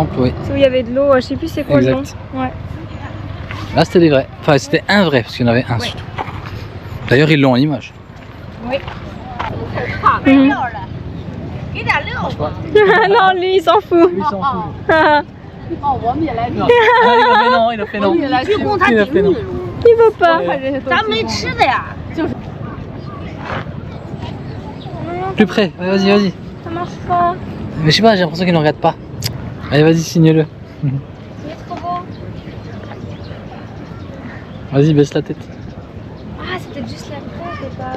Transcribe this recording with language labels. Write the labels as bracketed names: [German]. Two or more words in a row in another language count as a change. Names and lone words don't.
[French] temples, oui. C'est où il y avait de l'eau, je sais plus c'est quoi le nom. Exact. Ouais. Là, c'était des vrais. Enfin, c'était un vrai, parce qu'il y en avait un Ouais. surtout. D'ailleurs, ils l'ont en image. Oui. Mhm. Non, lui il s'en fout. Lui, il s'en fout. Il [Chinese] 哦，我们也来比， [French] Non. Ah, il a fait non, il a fait non. [Chinese] 鞠躬他 [French] Il a [Chinese] 顶 [French] fait non. [Chinese] 你， [French] veut pas. [Chinese] 咱没吃的呀。 [French] Plus près, ouais, vas-y, vas-y. Ça marche pas. Mais je sais pas, j'ai l'impression qu'il ne regarde pas. Allez, vas-y, signe-le. Il est trop beau. Vas-y, baisse la tête. Ah, c'est peut-être juste la tête et pas.